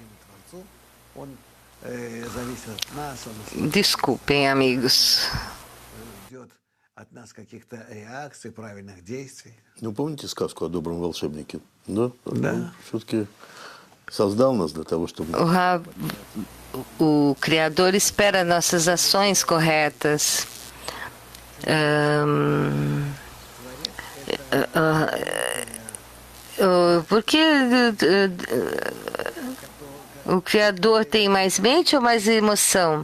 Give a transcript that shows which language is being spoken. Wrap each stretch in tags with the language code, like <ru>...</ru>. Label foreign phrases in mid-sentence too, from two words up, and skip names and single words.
<pt>Desculpem, amigos.</pt> <ru>от нас каких-то реакций, правильных действий. Ну, помните сказку о добром волшебнике? Да? Да. Он все-таки soldado нас для того, чтобы...</ru> <pt>O Criador espera nossas ações corretas. Porque o Criador tem mais mente ou mais emoção?</pt>